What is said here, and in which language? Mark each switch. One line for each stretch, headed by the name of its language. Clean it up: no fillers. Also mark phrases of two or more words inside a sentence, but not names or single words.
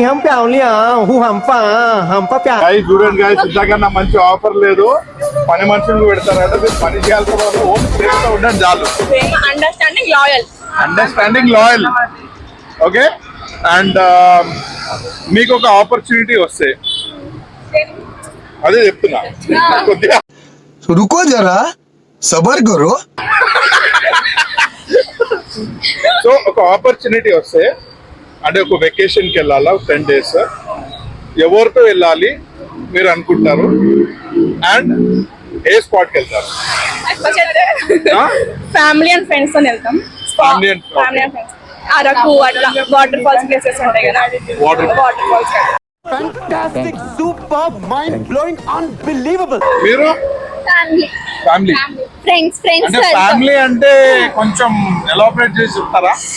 Telugu: చూడండి గాయస్, ఇందాక నా మంచి ఆఫర్ లేదు, పని మనుషులు పెడతారు కదా, మీరు పని చేయాల్సిన వాళ్ళు ఓన్ చేస్తూ ఉండండి చాలు.
English: understanding loyal.
Telugu: ఓకే? అండ్ మీకు ఒక ఆపర్చునిటీ వస్తే, అదే చెప్తున్నా కొద్దిగా
Hindi: रुको जरा सबर करो
Telugu: సో ఒక ఆపర్చునిటీ వస్తే, అంటే ఒక వెకేషన్కి వెళ్ళాలా 10 days, ఎవరితో వెళ్ళాలి మీరు అనుకుంటారు అండ్ ఏ స్పాట్కి వెళ్తారు?
English: family and friends
Telugu: తో వెళ్తాం.
English: Family and- family and friends
Telugu: అరకు అట్లా
English: water falls places
Telugu: ఉంటాయి కదా,
English: Water- water falls.
Telugu: మీరు ఫ్యామిలీ ఫ్యామిలీ ఫ్రెండ్స్ అంటే ఫ్యామిలీ అంటే కొంచెం ఎలాబరేట్ చేసి చెప్తారా?